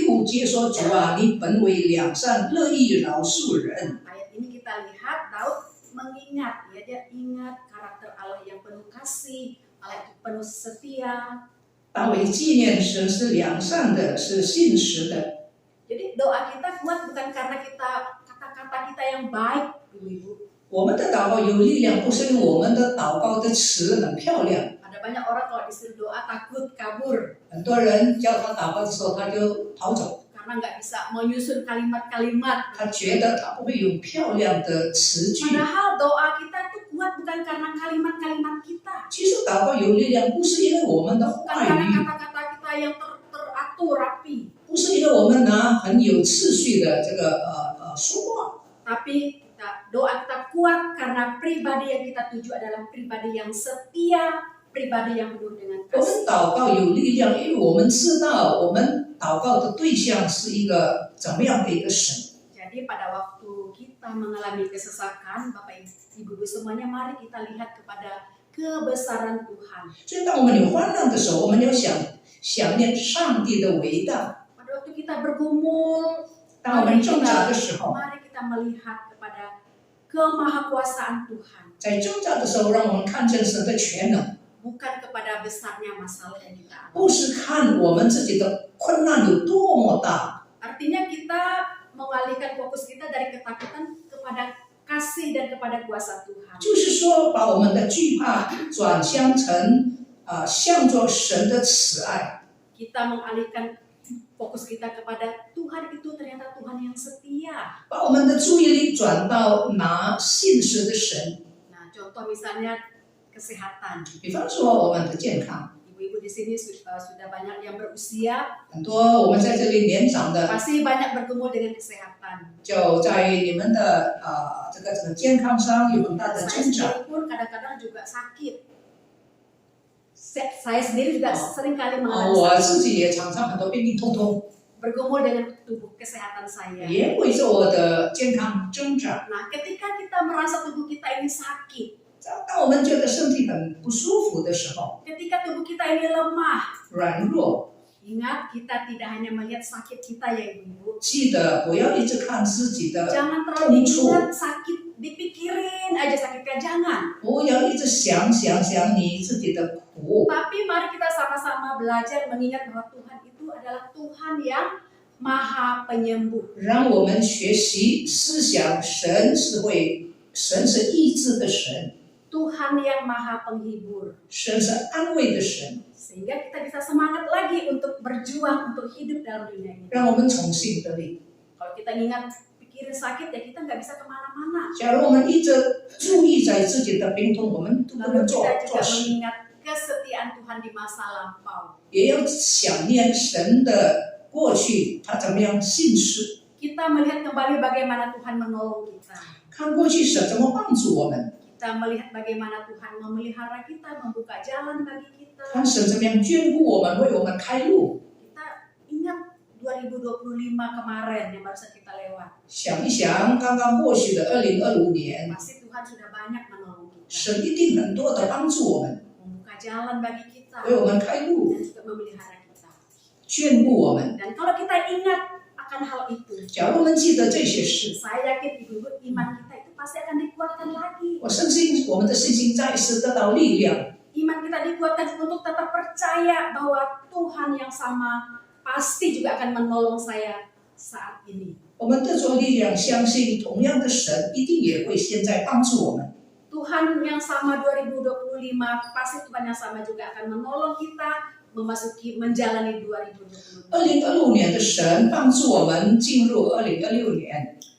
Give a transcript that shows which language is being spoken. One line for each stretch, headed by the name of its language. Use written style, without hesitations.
Chinese: 第5节说：“主啊，你本为良善，乐意饶恕人。
Indonesian: Ayat ini kita lihat Daud mengingat, ya, dia ingat karakter Allah yang penuh kasih, Allah yang penuh setia. ”
Chinese: 大卫纪念神是良善的，是信实的。
Indonesian: Jadi doa kita kuat bukan karena kata-kata kita yang baik, ibu-ibu.
Chinese: 我们的祷告有力量，不是因为我们的祷告的词很漂亮。
Indonesian: Ada banyak orang kalau disuruh doa takut kabur
Chinese: 很多人叫他祷告的时候，他就逃走，
Indonesian: karena nggak bisa menyusun kalimat-kalimat.
Chinese: 他觉得他不会有漂亮的词句。
Indonesian: Padahal doa kita itu kuat bukan karena kalimat-kalimat kita,
Chinese: 其实祷告有力量，不是因为我们的
Indonesian: bukan
Chinese: 话
Indonesian: karena
Chinese: 语，
Indonesian: kata-kata kita yang teratur rapi,
Chinese: 不是因为我们很有次序的这个说话，
Indonesian: tapi doa kita kuat karena pribadi yang kita tuju adalah pribadi yang setia, pribadi yang penuh dengan
Chinese: 我
Indonesian: kasih.
Chinese: 们祷告有力量，因为我们知道我们祷告的对象是一个怎么样的一个神。
Indonesian: Jadi pada waktu kita mengalami kesesakan, Bapak Ibu semuanya, mari kita lihat kepada kebesaran Tuhan.
Chinese: 所以当我们有患难的时候，我们要想念上帝的伟大。
Indonesian: Pada waktu kita bergumul,
Chinese: 当我们挣扎的时候，
Indonesian: mari kita melihat kepada kemahakuasaan Tuhan,
Chinese: 在挣扎的时候，让我们看见神的全能，
Indonesian: bukan kepada besarnya masalah yang kita alami.
Chinese: 不是看我们自己的困难有多么大。
Indonesian: Artinya kita mengalihkan fokus kita dari ketakutan kepada kasih dan kepada kuasa Tuhan.
Chinese: 就是说，把我们的惧怕转向成向着神的慈爱。
Indonesian: Kita mengalihkan fokus kita kepada Tuhan itu ternyata Tuhan yang setia.
Chinese: 把我们的注意力转到拿信实的神，
Indonesian: Nah, contoh misalnya kesehatan.
Chinese: 比方说我们的健康，
Indonesian: Ibu-ibu di sini sudah banyak yang berusia,
Chinese: 很多我们在这里年长的，
Indonesian: pasti banyak bergumul dengan kesehatan.
Chinese: 就在你们的这个健康上有很大的
Indonesian: Saya
Chinese: 增长。
Indonesian: sendiri pun kadang-kadang juga sakit. Saya sendiri juga seringkali mengalami
Chinese: 我
Indonesian: sakit.
Chinese: 自己也常常很多病病痛痛，
Indonesian: Bergumul dengan tubuh kesehatan saya.
Chinese: 也为着我的健康挣扎。
Indonesian: Nah, ketika kita merasa tubuh kita ini sakit,
Chinese: 当我们觉得身体很不舒服的时候，
Indonesian: ketika tubuh kita ini lemah,
Chinese: 软弱，
Indonesian: ingat kita tidak hanya melihat sakit kita ya ibu-ibu.
Chinese: 记得不要一直看自己的，
Indonesian: Jangan terlalu
Chinese: 痛处，
Indonesian: ingat sakit, dipikirin aja sakitnya, jangan.
Chinese: 不要一直想你自己的苦。
Indonesian: Tapi mari kita sama-sama belajar mengingat bahwa Tuhan itu adalah Tuhan yang Maha Penyembuh.
Chinese: 让我们学习思想，神是医治的神，
Indonesian: Tuhan yang Maha Penghibur.
Chinese: 神是安慰的神，
Indonesian: Sehingga kita bisa semangat lagi untuk berjuang, untuk hidup dalam dunia ini.
Chinese: 让我们重新得力。
Indonesian: Kalau kita ingat pikirin sakit, ya kita nggak bisa kemana-mana.
Chinese: 假如我们一直注意在自己的病痛，我们都不
Indonesian: Lalu
Chinese: 能做
Indonesian: kita juga
Chinese: 事。
Indonesian: mengingat kesetiaan Tuhan di masa lampau.
Chinese: 也要想念神的过去，他怎么样信实，
Indonesian: Kita melihat kembali bagaimana Tuhan menolong kita.
Chinese: 看过去神怎么帮助我们，
Indonesian: Kita melihat bagaimana Tuhan memelihara kita, membuka jalan bagi kita.
Chinese: 看神怎么样眷顾我们，为我们开路。
Indonesian: Kita ingat 2025 kemarin yang barusan kita lewat.
Chinese: 想一想刚刚过去的2025年，
Indonesian: Pasti Tuhan sudah banyak menolong kita.
Chinese: 神一定很多的帮助我们，
Indonesian: Membuka jalan bagi kita.
Chinese: 为我们开路，
Indonesian: Dan juga memelihara kita.
Chinese: 眷顾我们。
Indonesian: Dan kalau kita ingat akan hal itu,
Chinese: 假如我们记得这些事，
Indonesian: saya yakin ibu-ibu iman kita itu pasti akan dikuatkan lagi.
Chinese: 我相信我们的信心再次得到力量。
Indonesian: Iman kita dikuatkan untuk tetap percaya bahwa Tuhan yang sama pasti juga akan menolong saya saat ini.
Chinese: 我们得着力量，相信同样的神一定也会现在帮助我们。
Indonesian: Tuhan yang sama 2025 pasti Tuhan yang sama juga akan menolong kita menjalani 2025.
Chinese: 2026年的神帮助我们进入2026年。